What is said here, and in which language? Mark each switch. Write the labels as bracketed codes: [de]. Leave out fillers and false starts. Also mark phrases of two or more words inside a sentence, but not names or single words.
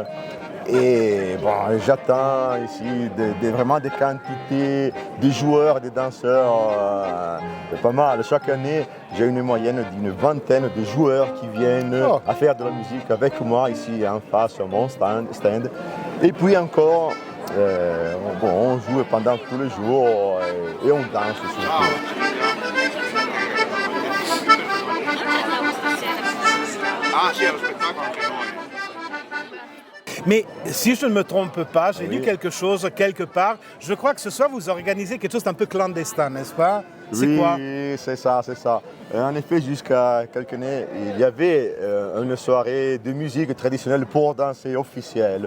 [fr] Et bon, j'attends ici vraiment des quantités de joueurs, de danseurs, pas mal. Chaque année, j'ai une moyenne d'une vingtaine de joueurs qui viennent à faire de la musique avec moi ici en face à mon stand. Et puis encore, on joue pendant tous les jours et on danse surtout. [it] Ah sì, è lo spettacolo anche noi. [fr] Mais si je ne me trompe pas, j'ai Oui. lu quelque chose quelque part. Je crois que ce soir, vous organisez quelque chose d'un peu clandestin, n'est-ce pas? C'est quoi? Oui, c'est ça, c'est ça. En effet, jusqu'à quelques années, il y avait une soirée de musique traditionnelle pour danser officielle.